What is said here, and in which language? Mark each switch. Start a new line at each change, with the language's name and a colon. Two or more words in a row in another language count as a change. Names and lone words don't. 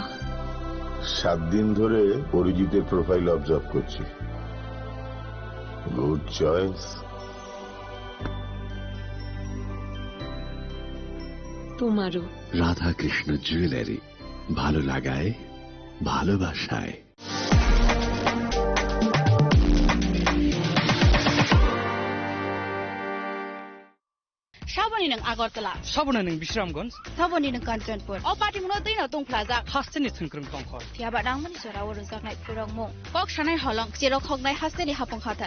Bangla: 7 দিন ধরে অরিজিতের প্রোফাইল অবজার্ভ করছি।
English: good choice.
Bangla: তোমারও। রাধা কৃষ্ণ জুয়েলারি, ভালো লাগায় ভালোবাসায়।
Kok Borok: Saboni nang Agartala. Sabona nang Bishramganj. Saboni nang Kanchanpur. O party mo na tong plaza. Hasteni thunkrung tongkhor. Tiaba dang mani sora oro zaknai purong mo. Kok shanai holong chero khognai hasteni hapong khatai.